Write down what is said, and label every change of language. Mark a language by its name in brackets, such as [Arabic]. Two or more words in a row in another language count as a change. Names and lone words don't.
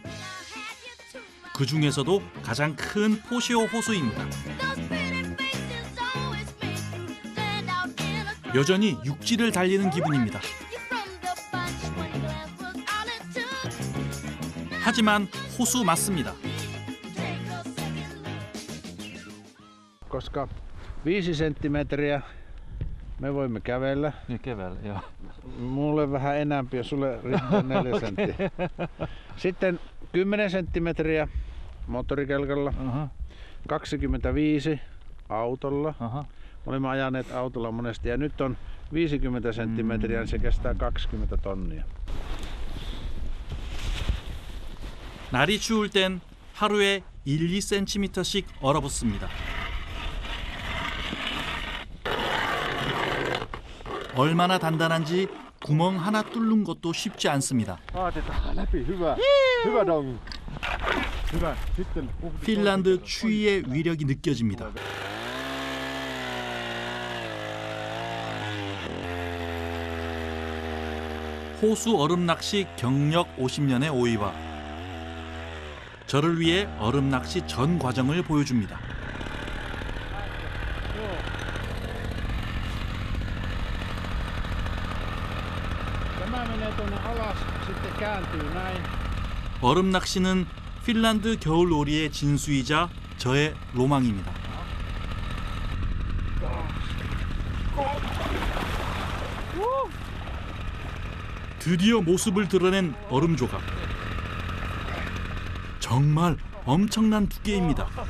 [Korean] 그 중에서도 가장 큰 포시오 호수입니다. 여전히 육지를 달리는 기분입니다. 하지만 호수 맞습니다. [Finnish] Koska 5 senttimetriä me voimme kävellä. Niin keväällä, joo. Mulle vähän enämpi ja sulle riittää 4 senttiä. Sitten 10 senttimetriä moottorikelkalla. 25 autolla. Me olemme ajaneet autolla monesti ja nyt on 50 senttimetriä, niin se kestää 20 tonnia. [Korean] 날이 추울 땐 하루에 1-2cm씩 얼어붙습니다. 얼마나 단단한지 구멍 하나 뚫는 것도 쉽지 않습니다. [Finnish] Läpi, hyvä. Hyvä dong. Hyvä. Sitten [Korean] 핀란드 추위의 위력이 느껴집니다. 호수 얼음 낚시 경력 50년의 오이바. 저를 위해 얼음 낚시 전 과정을 보여줍니다. [Finnish] Tämä menee tuonne alas, sitten kääntyy näin. [Korean] 얼음 낚시는 핀란드 겨울놀이의 진수이자 저의 로망입니다. 드디어 모습을 드러낸 얼음 조각. 정말 엄청난 두께입니다.